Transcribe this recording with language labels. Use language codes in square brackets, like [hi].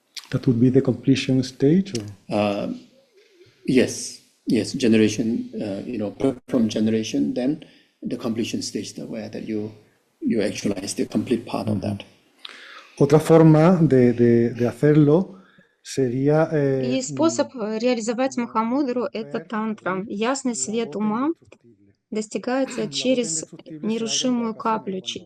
[en] That would be the completion stage, or? Yes. Generation, from generation, then the completion stage, where that you actualize the complete part of that. [es] Otra forma de hacerlo sería. [ru] И способ реализовать Махамудру — это тантра. Ясный свет ума достигается через нерушимую каплю.